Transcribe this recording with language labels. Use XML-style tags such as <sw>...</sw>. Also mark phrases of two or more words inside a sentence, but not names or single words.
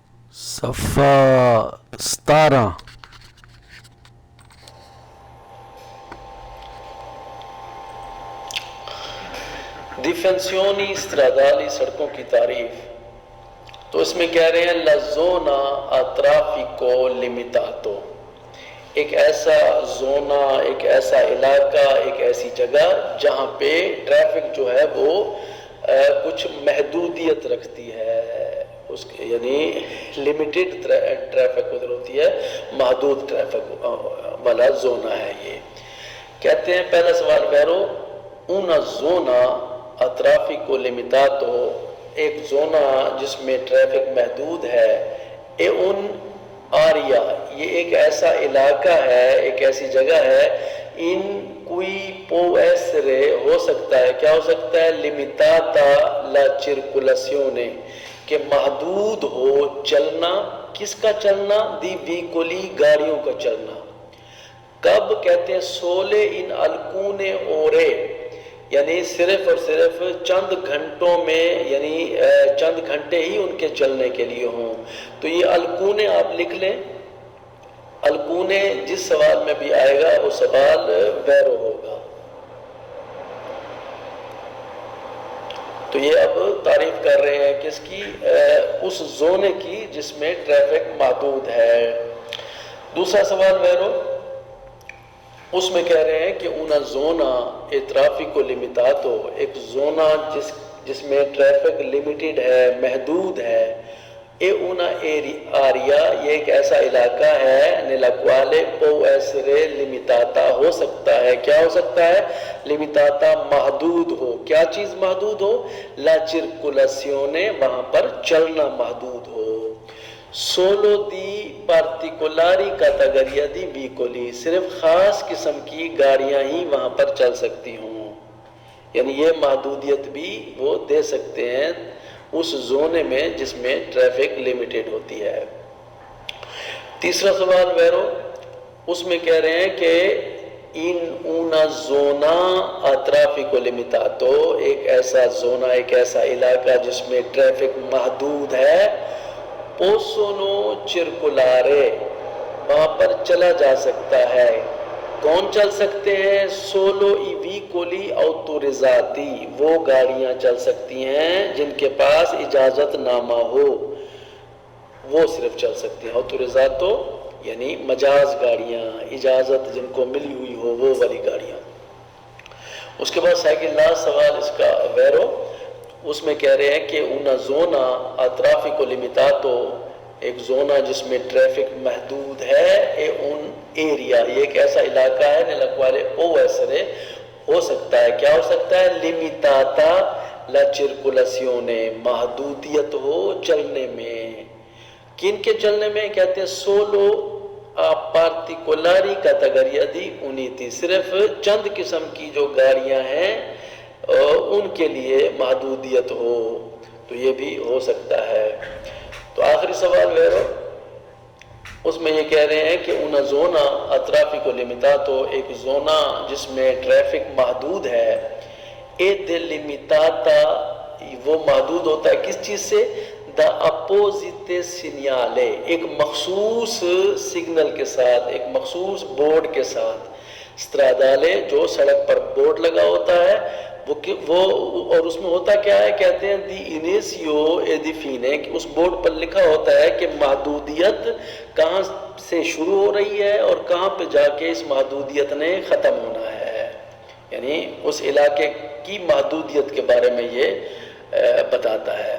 <ur>صفحہ 17۔</ur> <it>Difensioni stradali</it> <ur>سڑکوں کی تعریف۔ تو اس میں کہہ رہے ہیں</ur> <it>la zona a traffico limitato،</it> <ur>ایک ایسا زونہ، ایک ایسا علاقہ، ایک ایسی جگہ جہاں پہ ٹریفک جو ہے وہ کچھ محدودیت رکھتی ہے، اس کے یعنی لمیٹڈ ٹریفک ادھر ہوتی ہے، محدود ٹریفک والا زونہ ہے یہ۔ کہتے ہیں پہلا سوال پیرو</ur> <it>una zona a traffico limitato،</it> <ur>ایک زونہ جس میں ٹریفک محدود ہے،</ur> <it>è un'area,</it> <ur>یہ ایک ایسا علاقہ ہے، ایک ایسی جگہ ہے،</ur> <it>in cui può essere</it> <ur>ہو سکتا ہے، کیا ہو سکتا ہے،</ur> <it>limitata la circolazione،</it> <ur>کہ محدود ہو چلنا، کس کا چلنا،</ur> <it>di veicoli,</it> <ur>گاڑیوں کا چلنا۔ کب کہتے ہیں</ur> <it>solo in alcune ore,</it> <ur>یعنی صرف اور صرف چند گھنٹوں میں، یعنی چند گھنٹے ہی ان کے چلنے کے لیے ہوں۔ تو یہ الکونے آپ لکھ لیں، الکونے جس سوال میں بھی آئے گا وہ سوال ویرو ہوگا۔ تو یہ اب تعریف کر رہے ہیں کس کی، اس زونے کی جس میں ٹریفک محدود ہے۔ دوسرا سوال ویرو، اس میں کہہ رہے ہیں کہ</ur> <it>una zona e traffico limitato،</it> <ur>ایک زونہ جس میں ٹریفک لمیٹڈ ہے، محدود ہے،</ur> <it>e una area،</it> <ur>یہ ایک ایسا علاقہ ہے،</ur> <it>nella quale può essere limitata،</it> <ur>ہو سکتا ہے، کیا ہو سکتا ہے، limitata، محدود ہو، کیا چیز محدود ہو،</ur> <it>la circolazione،</it> <ur>وہاں پر چلنا محدود ہو۔</ur> <it>solo di particolari categoria di veicoli،</it> <ur>صرف خاص قسم کی گاڑیاں ہی وہاں پر چل سکتی ہوں، یعنی یہ محدودیت بھی وہ دے سکتے ہیں اس زونے میں جس میں ٹریفک لمیٹڈ ہوتی ہے۔ تیسرا سوال ویرو، اس میں کہہ رہے ہیں کہ</ur> <it>in una zona a traffico limitato،</it> <ur>ایک ایسا زونہ، ایک ایسا علاقہ جس میں ٹریفک محدود ہے،</ur> <it>possono circolare،</it> <ur>وہاں پر چلا جا سکتا ہے، کون چل سکتے ہیں،</ur> <it>solo i veicoli autorizzati،</it> <ur>وہ گاڑیاں چل سکتی ہیں جن کے پاس اجازت نامہ ہو، وہ صرف چل سکتی ہیں، autorizzato یعنی مجاز گاڑیاں، اجازت جن کو ملی ہوئی ہو وہ والی گاڑیاں۔ اس کے بعد سیکنڈ لاسٹ سوال اس کا ویرو، اس میں کہہ رہے ہیں کہ</ur> <it>una zona a traffico limitato،</it> <ur>ایک زونہ جس میں ٹریفک محدود ہے،</ur> <it>è un area,</it> <ur>یہ ایک ایسا علاقہ ہے،</ur> <it>nella quale può essere،</it> <ur>ہو سکتا ہے، کیا ہو سکتا ہے،</ur> <it>limitata la circolazione،</it> <ur>محدودیت ہو چلنے میں، کن کے چلنے میں، کہتے ہیں</ur> <it>solo a particolari categoria di uniti،</it> <ur>صرف چند قسم کی جو گاڑیاں ہیں ان کے لیے محدودیت ہو، تو یہ بھی ہو سکتا ہے۔ تو آخری سوال ویرو، اس میں یہ کہہ رہے ہیں کہ</ur> <it>una zona a traffico limitato،</it> <ur>ایک زونہ جس میں ٹریفک محدود ہے،</ur> <it>e delimitata،</it> <ur>وہ محدود ہوتا ہے کس چیز سے،</ur> <it>da apposite segnale،</it> <ur>ایک مخصوص سگنل کے ساتھ، ایک مخصوص بورڈ کے ساتھ، stradale، جو سڑک پر بورڈ لگا ہوتا ہے، وہ اور اس میں ہوتا کیا ہے، کہتے ہیں</ur> <it>di inizio e di fine,</it> <ur>کہ اس بورڈ پر لکھا ہوتا ہے کہ محدودیت کہاں سے شروع ہو رہی ہے اور کہاں پہ جا کے اس محدودیت نے ختم ہونا ہے، یعنی اس علاقے کی محدودیت کے بارے میں یہ بتاتا ہے۔</ur>